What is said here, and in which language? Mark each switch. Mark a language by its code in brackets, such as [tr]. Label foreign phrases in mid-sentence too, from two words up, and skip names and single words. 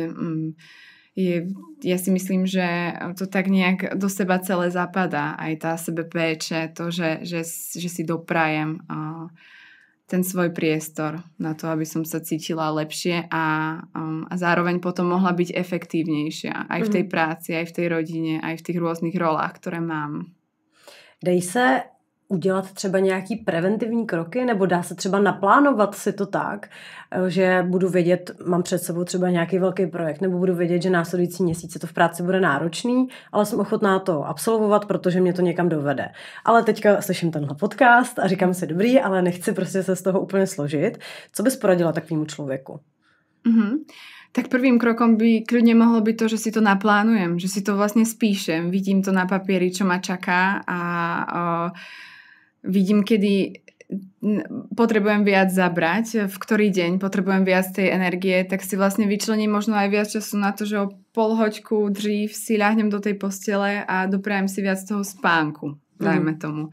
[sk] Ja si myslím, že to tak nejak do seba celé zapadá, aj tá sebepéče, to, že si doprajem ten svoj priestor na to, aby som sa cítila lepšie a zároveň potom mohla byť efektívnejšia aj v tej práci, aj v tej rodine, aj v tých rôznych rolách, ktoré mám. [cs] Dej se udělat třeba nějaký preventivní kroky, nebo dá se třeba naplánovat si to tak, že budu vědět, mám před sebou třeba nějaký velký projekt, nebo budu vědět, že následující měsíce to v práci bude náročný, ale jsem ochotná to absolvovat, protože mě to někam dovede. Ale teďka slyším tenhle podcast a říkám si dobrý, ale nechci prostě se z toho úplně složit. Co bys poradila takovému člověku? [sk] Tak prvým krokom by kľudne mohlo byť to, že si to naplánujem, že si to vlastne spíšem, vidím to na papieri, čo ma čaká a vidím, kedy potrebujem viac zabrať, v ktorý deň potrebujem viac tej energie, tak si vlastne vyčlením možno aj viac času na to, že o pol hoďku dřív si ľahnem do tej postele a doprajem si viac toho spánku, dajme tomu.